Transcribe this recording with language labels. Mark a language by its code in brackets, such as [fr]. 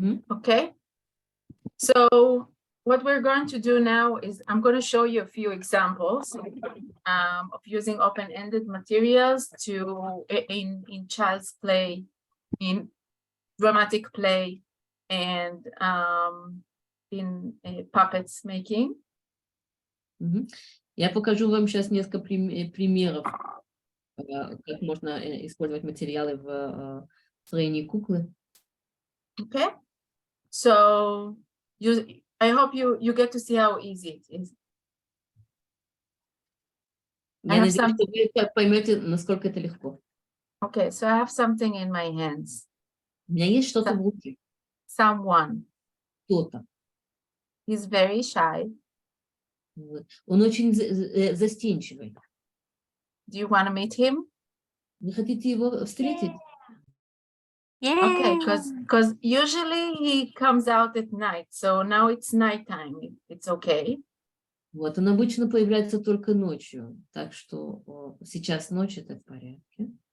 [en] Okay, so what we're going to do now is I'm going to show you a few examples of using open-ended materials in child's play, in dramatic play, and in puppets making. [ru] Я покажу вам сейчас несколько примеров, как можно использовать материалы в строении куклы. [en] Okay, so I hope you get to see how easy it is. [ru] Я надеюсь, что вы поймете, насколько это легко. [en] Okay, so I have something in my hands. [ru] У меня есть что-то в руке. [en] Someone. [ru] Кто-то. [en] He's very shy. [ru] Вот. Он очень застенчивый. [en] Do you want to meet him? [ru] Вы хотите его встретить? [en] Okay, because usually he comes out at night, so now it's nighttime. It's okay. [ru] Вот, он обычно появляется только ночью, так что сейчас ночь, это в порядке.